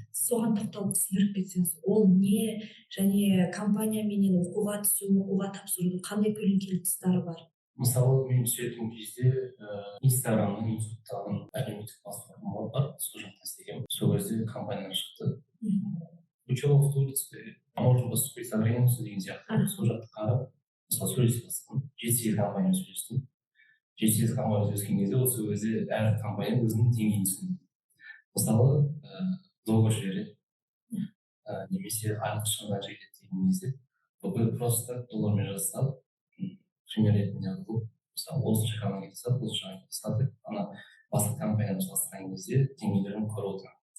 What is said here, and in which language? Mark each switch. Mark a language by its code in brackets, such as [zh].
[kk] Соған тоқталып түсіндіріп кетсеңіз, ол не, және компания менен оқуға түсу, оқуға тапсырудың қандай көлеңкелі тұстары бар? Мысалы, мен түсетін кезде Инстаграмның, ютубтағы әлеуметтік платформалар бар, сол жақта істегенмін. Сол кезде компаниядан шықты. [ru] Учеба в Турции, а можно поступить за границу [kk] деген сияқты. Сол жақты қарап, мысалы сөйлесе бастадым. 7-8 компаниямен сөйлестім. 7-8 компаниямен сөйлескен кезде сол кезде әр компания өзінің деңгейін түсінді. Мысалы, долго жібереді, немесе айлық шығынға жетеді деген кезде, бүкіл просто доллармен жасап, пример ретінде қылып, мысалы 30 компания кетсақ, 30 компания сатып, ана басқа компанияны салыстырған кезде деңгейлерін көріп отырамын.